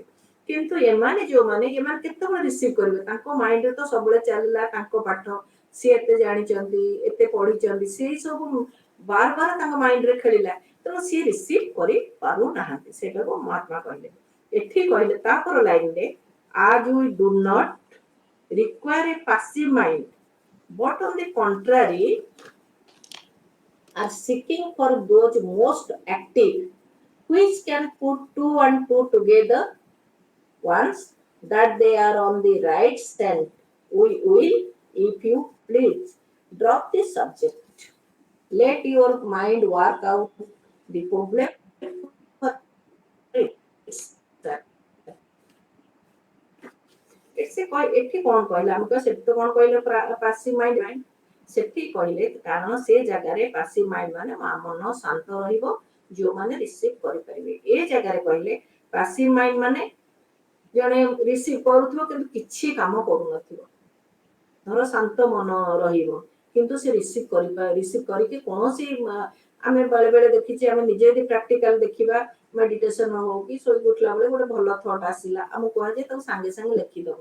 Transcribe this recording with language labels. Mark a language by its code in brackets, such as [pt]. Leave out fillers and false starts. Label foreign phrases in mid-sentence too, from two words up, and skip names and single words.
[or] କିନ୍ତୁ ଏମାନେ କେତେବେଳେ ରିସିଭ କରିବେ, ତାଙ୍କ ମାଇଣ୍ଡରେ ତ ସବୁବେଳେ ଚାଲିଲା ତାଙ୍କ ପାଠ, ସିଏ ଏତେ ଜାଣିଛନ୍ତି, ଏତେ ପଢିଛନ୍ତି, ସେଇ ସବୁ ବାର ବାର ତାଙ୍କ ମାଇଣ୍ଡରେ ଖେଳିଲା। ତେଣୁ ସିଏ ରିସିଭ କରିପାରୁନାହାନ୍ତି। ସେଇଟାକୁ ମହାତ୍ମା କହିଲେ। ଏଠି କହିଲେ ତାପର ଲାଇନରେ, [en] as we do not require a passive mind but on the contrary are seeking for those most active which can put two and two together once that they are on the right stand. We will, if you please, drop this subject. let your mind work out the problem for itself. [or] ଏଠି କଣ କହିଲେ ଆମେ ତ ସେଠି ତ କଣ କହିଲେ [en] passive mind [or] ସେଠି କହିଲେ କାରଣ ସେ ଜାଗାରେ [en] passive mind [or] ମାନେ ମନ ଶାନ୍ତ ରହିବ ଯୋଉମାନେ ରିସିଭ କରିପାରିବେ। ଏ ଜାଗାରେ କହିଲେ [en] passive mind [or] ମାନେ ଜଣେ ରିସିଭ କରୁଥିବ କିନ୍ତୁ କିଛି କାମ କରୁନଥିବ, ଧର ଶାନ୍ତ ମନ ରହିବ କିନ୍ତୁ ସେ ରିସିଭ କରିକି କୌଣସି ଆମେ ବେଳେ ବେଳେ ଦେଖିଛେ, ଆମେ ନିଜେ ଯଦି ପ୍ରାକ୍ଟିକାଲ ଦେଖିବା ମେଡିଟେସନ ହଉ କି ଶୋଇକି ଉଠିଲା ବେଳେ ଗୋଟେ ଭଲ ଥଟ୍ ଆସିଲା ଆମକୁ କୁହାଯାଏ ତାକୁ ସାଙ୍ଗେ ସାଙ୍ଗେ ଲେଖିଦବ।